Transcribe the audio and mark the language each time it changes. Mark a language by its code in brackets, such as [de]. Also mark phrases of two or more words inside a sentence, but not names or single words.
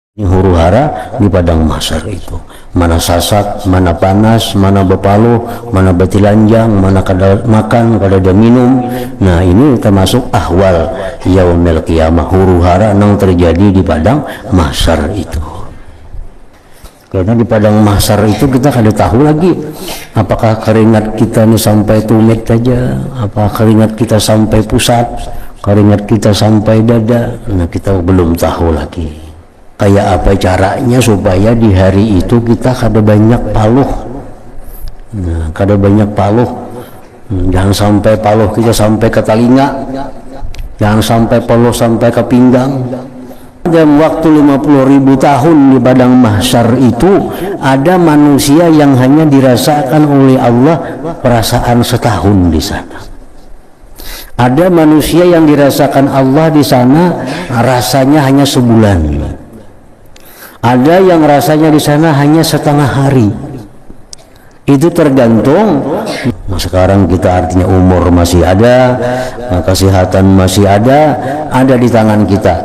[bjn] huru hara di padang mahsyar itu, mana sasak, mana panas, mana bepaluh, mana betilanjang, mana kada makan, kada ada minum. [id] Nah, ini termasuk [ar] أهوال يوم القيامة, [id] huru hara yang terjadi di padang mahsyar itu. Karena di padang mahsyar itu kita kada tahu lagi apakah keringat kita ini sampai tumit saja, apa keringat kita sampai pusat, keringat kita sampai dada. Nah, kita belum tahu lagi. Kayak apa caranya supaya di hari itu kita kada banyak paluh. [bjn] Nah, kada banyak paluh. [id] Jangan sampai paluh kita sampai ke telinga, jangan sampai paluh sampai ke pinggang. Dalam waktu 50.000 tahun di padang mahsyar itu ada manusia yang hanya dirasakan oleh Allah perasaan setahun di sana. Ada manusia yang dirasakan Allah di sana rasanya hanya sebulan. Ada yang rasanya di sana hanya setengah hari. Itu tergantung. Nah, sekarang kita artinya umur masih ada, kesehatan masih ada di tangan kita.